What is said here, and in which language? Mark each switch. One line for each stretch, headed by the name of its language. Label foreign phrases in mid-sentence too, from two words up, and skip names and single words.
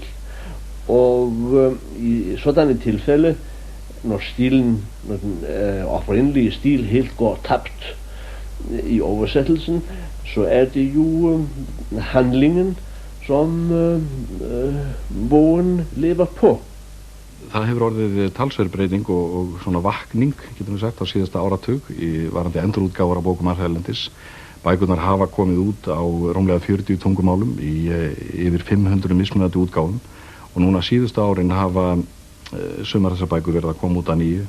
Danish: Og i sådanne tilfælde, når den oprindelige stil helt går tabt i oversættelsen, så er det jo handlingen, som bogen lever på.
Icelandic: Það hefur orðið talsverð breyting og svona vakning, getum við sagt, á síðasta áratug í varandi endurútgáfur á bókum erlendis. Bækurnar hafa komið út á rúmlega 40 tungumálum í yfir 500 mismunandi útgáfum og núna síðustu árin hafa sumar þessar bækur verið að koma út að nýju.